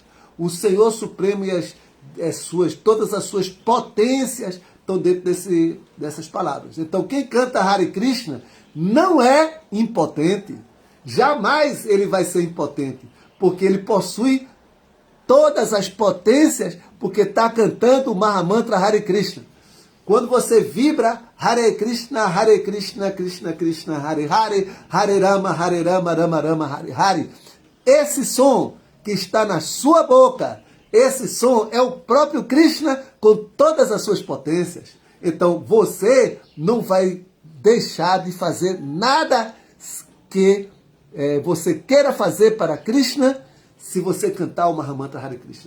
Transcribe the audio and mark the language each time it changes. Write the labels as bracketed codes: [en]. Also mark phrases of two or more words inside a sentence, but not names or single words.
[pt] O Senhor Supremo e todas as suas potências estão dentro dessas palavras. Então, quem canta Hare Krishna não é impotente. Jamais ele vai ser impotente, porque ele possui todas as potências, porque está cantando o Mahamantra Hare Krishna. Quando você vibra Hare Krishna, Krishna Krishna, Hare Hare, Hare Rama, Rama Rama, Hare Hare, esse som que está na sua boca, esse som é o próprio Krishna com todas as suas potências. Então você não vai deixar de fazer nada que você queira fazer para Krishna se você cantar o Mahamantra Hare Krishna.